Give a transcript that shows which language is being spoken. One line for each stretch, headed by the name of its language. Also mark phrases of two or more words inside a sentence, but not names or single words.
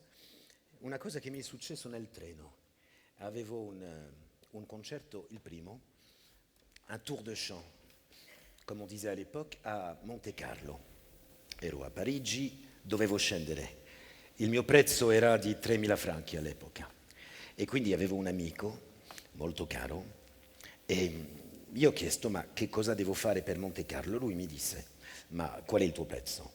Italian: Una cosa che mi è successo nel treno. Avevo un concerto, il primo,
French: un tour de chant,
Italian: come
French: on disait à l'époque,
Italian: a Monte Carlo. Ero a Parigi, dovevo scendere. Il mio prezzo era di 3.000 franchi all'epoca. E quindi avevo un amico, molto caro, e io ho chiesto, ma che cosa devo fare per Monte Carlo? Lui mi disse, ma qual è il tuo prezzo?